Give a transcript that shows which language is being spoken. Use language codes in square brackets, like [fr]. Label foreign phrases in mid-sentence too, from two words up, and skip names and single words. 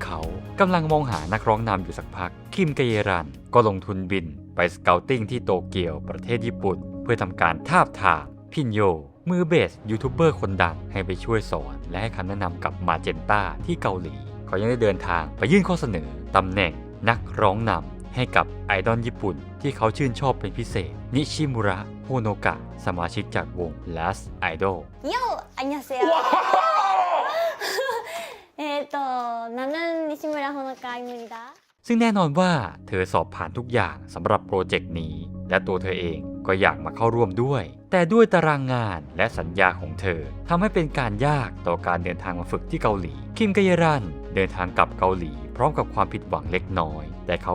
[th] เขากำลังมองหานักร้องนำอยู่สักพักคิมเกเยรันก็ลงทุนบินไปสเกาติ้งที่โตเกียวประเทศญี่ปุ่นเพื่อทำการทาบทามพินโยมือเบสยูทูบเบอร์คนดังให้ไปช่วยสอนและให้คำแนะนำกับมาเจนตาที่เกาหลีเขายังได้เดินทางไปยื่นข้อเสนอตำแหน่งนักร้องนำให้กับไอดอลญี่ปุ่นที่เขาชื่นชอบเป็นพิเศษนิชิมุระโฮโนกะสมาชิกจากวง Last Idol [ko] โยอันยาเซโย 나는 니시무라 호노카입니다 [th] ซึ่งแน่นอนว่าเธอสอบผ่านทุกอย่างสำหรับโปรเจกต์นี้และตัวเธอเองก็อยากมาเข้าร่วมด้วยแต่ด้วยตารางงานและสัญญาของเธอทำให้เป็นการยากต่อการเดินทางมาฝึกที่เกาหลีคิมกะเยรันเดินทางกลับเกาหลีพร้อมกับความผิดหวังเล็กน้อยแต่เขา